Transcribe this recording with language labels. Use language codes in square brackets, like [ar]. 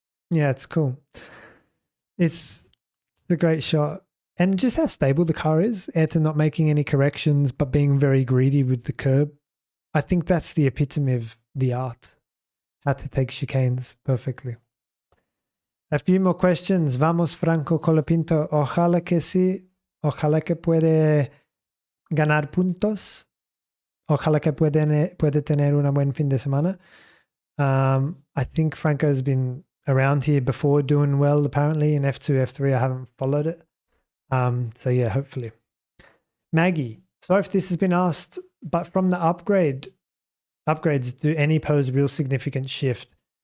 [en] Yeah, it's cool. It's a great shot. And just how stable the car is. Ayrton not making any corrections, but being very greedy with the curb. I think that's the epitome of the art. How to take chicanes perfectly. A few more questions. [es] Vamos, Franco Colapinto. Ojalá que sí. Ojalá que puede ganar puntos. Ojalá que puede tener una buen fin de semana. [en] I think Franco's been around here before doing well, apparently, in F2, F3. I haven't followed it. So yeah, hopefully. Maggie, sorry if this has been asked, but from the upgrades, do any pose real significant shift?